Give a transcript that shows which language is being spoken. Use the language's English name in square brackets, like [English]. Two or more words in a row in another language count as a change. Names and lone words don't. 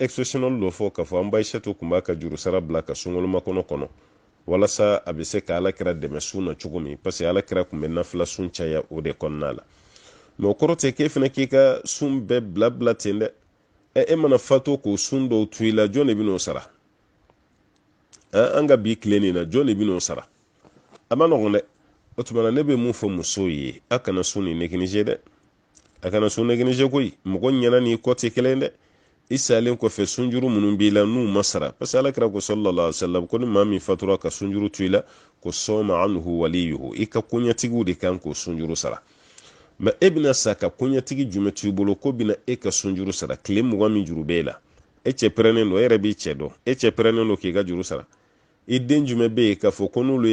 [Bambara] exceptionnel dɔ fɔ k'a fɔ an ba Aishatu tun b'a ka juru sara bila ka sunkalo makɔnɔ kɔnɔ walasa a bɛ se ka alakira dɛmɛ sun na cogo min [French] parce que [Bambara] alakira tun bɛ nafila sun caya o de kɔnɔna la mais o kɔrɔ tɛ k'e fana k'i ka sun bɛɛ bila ten dɛ e mana fatu k'o sun dɔw to i la jɔn de bɛ n'o sara an ka bi tile nin na jɔn de bɛ n'o sara a ma nɔgɔn dɛ o tuma na ne bɛ mun fɔ musow ye a kana sun ni négligé dɛ a kana sun négligé koyi mɔgɔ ɲɛna n'i kɔ tɛ kelen dɛ i salen kɔfɛ sunjuru minnu b'i la n'u ma sara [French] parce que [Bambara] alakira ko [Arabic] صلى الله عليه وسلم [Bambara] ko ni maa min fatura ka sunjuru to i la ko [Arabic] صام عنه وليه [Bambara] i ka koɲɛtigiw de kan k'o sunjuru sara mais e bɛna sa ka koɲɛtigi jumɛn t'u bolo ko bɛna e ka sunjuru sara tile 20 min juru b'e la e cɛ pɛrɛnnen don e yɛrɛ b'i cɛ dɔn e cɛ pɛrɛnnen don k'i ka juru sara i den jumɛn bɛ yen k'a fɔ ko n'olu